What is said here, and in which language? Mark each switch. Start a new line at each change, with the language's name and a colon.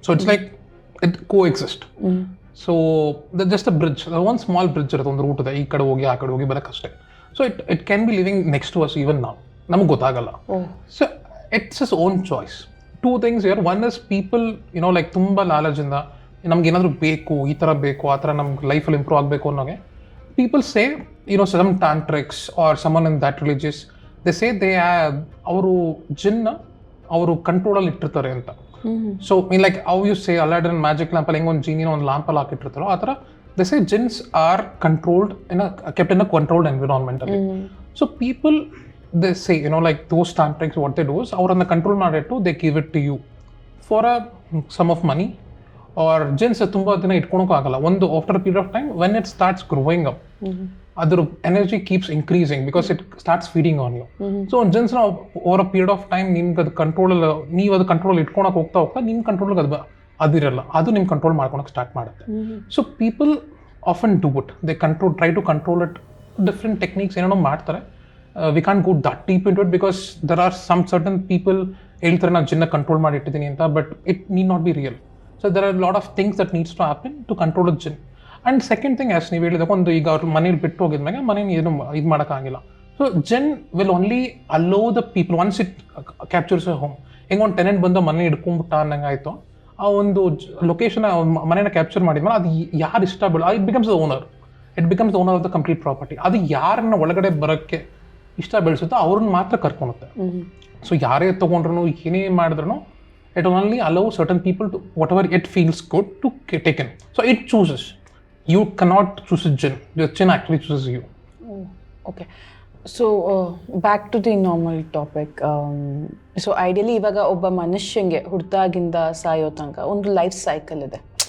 English: So it's like it coexist. So just a bridge,
Kannada: ಒಂದು small bridge ಇರುತ್ತೆ, ಒಂದು root ಇದೆ, ಈ ಕಡೆ ಹೋಗಿ ಆ ಕಡೆ ಹೋಗಿ ಬರೋಕ್ಕಷ್ಟೇ.
English: so it can be living next to us even
Kannada: ನಾವು, ನಮಗೆ ಗೊತ್ತಾಗಲ್ಲ.
English: So it's is own choice. 2 things here. One is people,
Kannada: like ತುಂಬ ಲಾಲಜಿಂದ ನಮ್ಗೆ ಏನಾದರೂ ಬೇಕು, ಈ ಥರ ಬೇಕು, ಆ ಥರ ನಮ್ಗೆ ಲೈಫಲ್ಲಿ ಇಂಪ್ರೂವ್ ಆಗಬೇಕು ಅನ್ನೋಗೆ
English: people say, some tantrics or someone in that religious, they say
Kannada: ಅವರು ಜಿನ್ನ ಅವರು ಕಂಟ್ರೋಲಲ್ಲಿ ಇಟ್ಟಿರ್ತಾರೆ ಅಂತ.
English: so like how you say
Kannada: ಅಲಾಡಿನ್ magic ಲ್ಯಾಂಪಲ್ಲಿ ಹೆಂಗೆ ಒಂದು ಜೀನಿನ ಒಂದು ಲ್ಯಾಂಪಲ್ಲಿ ಹಾಕಿಟ್ಟಿರ್ತಾರೋ ಆ ಥರ
English: they say jinns are controlled kept in a controlled environment. So people, they say, like those tantrics, what they do is
Kannada: avrana control ಮಾಡಿಟ್ಟು
English: they give it to you for a sum of money.
Kannada: Or jinns ತುಂಬಾ ದಿನ ಇಟ್ಕೊಳಕ್ಕೆ ಆಗಲ್ಲ.
English: ಒಂದು after a period of time when it starts growing up, ಅದರ energy keeps increasing because it starts feeding on you. So jinns over a period of time
Kannada: ನಿಮ್ಗೆ ಅದು ನೀವು ಅದು control ಇಟ್ಕೊಳಕ್ಕೆ ಹೋಗ್ತಾ ನಿಮ್ಮ ಕಂಟ್ರೋಲ್ಗೆ ಅದಿರಲ್ಲ, ಅದು ನಿಮ್ಮ ಕಂಟ್ರೋಲ್ ಮಾಡ್ಕೊಳಕ್ಕೆ ಸ್ಟಾರ್ಟ್ ಮಾಡುತ್ತೆ.
English: So people often do it, they try to control it, different techniques ಏನೇನೋ ಮಾಡ್ತಾರೆ. We can't go that deep in to it because there are some certain people
Kannada: ಹೇಳ್ತಾರೆ ನಾನು ಜಿನ್ನ ಕಂಟ್ರೋಲ್ ಮಾಡಿ ಇಟ್ಟಿದ್ದೀನಿ ಅಂತ,
English: But it need not be real. So there are lot of things that needs to happen to control a jinn. And second thing as
Kannada: ನೀವು ಹೇಳಿದಾಗ ಒಂದು ಈಗ ಅವ್ರ ಮನೇಲಿ ಬಿಟ್ಟು ಹೋಗಿದ್ಮ್ಯಾಗ ಮನೇಲಿ ಏನು ಇದು ಮಾಡೋಕ್ಕಾಗಿಲ್ಲ.
English: So jinn will only allow the people once it captures a home.
Kannada: ಹೆಂಗೆ ಒಂದು ಟೆನೆಂಟ್ ಬಂದು ಮನೆ ಹಿಡ್ಕೊಂಡ್ಬಿಟ್ಟ ಅನ್ನಂಗೆ ಆಯಿತು, ಆ ಒಂದು ಲೊಕೇಶನ್ ಮನೇನ ಕ್ಯಾಪ್ಚರ್ ಮಾಡಿದ್ಮೇಲೆ ಅದು ಯಾರು ಇಷ್ಟ ಬೀಳೋ
English: It becomes the owner, it becomes the owner of the complete property.
Kannada: ಅದು ಯಾರನ್ನ ಒಳಗಡೆ ಬರೋಕ್ಕೆ ಇಷ್ಟ ಬೆಳೆಸುತ್ತೋ ಅವ್ರನ್ನ ಮಾತ್ರ ಕರ್ಕೊಳುತ್ತೆ.
English: so
Kannada: ಯಾರೇ ತೊಗೊಂಡ್ರು ಏನೇ ಮಾಡಿದ್ರು
English: It only allow certain people to what it feels good to take in. So it chooses, you cannot choose a jinn, the jinn actually chooses you. Okay. So back to the normal topic.
Kannada: So ideally ಇವಾಗ ಒಬ್ಬ ಮನುಷ್ಯಂಗೆ ಹುಟ್ಟಿದಾಗಿಂದ ಸಾಯೋ ತನಕ ಒಂದು life cycle ಇದೆ.